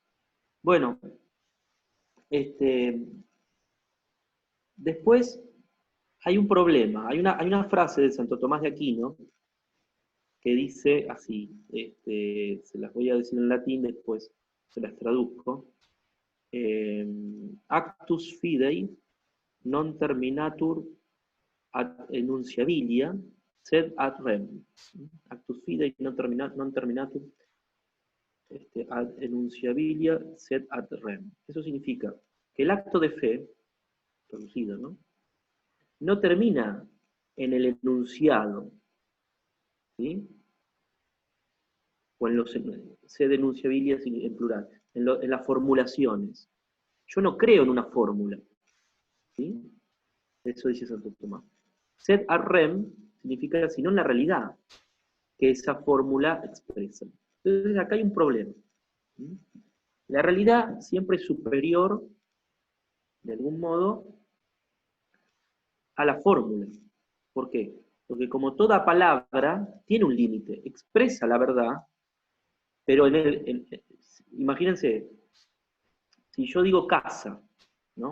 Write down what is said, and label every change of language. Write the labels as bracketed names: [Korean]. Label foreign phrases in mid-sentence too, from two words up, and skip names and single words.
[Spanish] Bueno, después hay un problema, hay una frase de Santo Tomás de Aquino que dice así, se las voy a decir en latín, después se las traduzco. [Latin] Actus fidei non terminatur ad enunciabilia, sed ad rem. Actus fidei non terminatur ad enunciabilia, sed ad rem. [Spanish] Eso significa que el acto de fe, traducido, ¿no? No termina en el enunciado, ¿sí? O en los [Latin] sed enunciabilia [Spanish] en plural, en las formulaciones. Yo no creo en una fórmula, ¿sí? Eso dice Santo Tomás. [Latin] Sed ad rem [Spanish] significa sino en la realidad que esa fórmula expresa. Entonces acá hay un problema. La realidad siempre es superior, de algún modo, a la fórmula. ¿Por qué? Porque como toda palabra tiene un límite, expresa la verdad, pero imagínense, si yo digo casa, ¿no?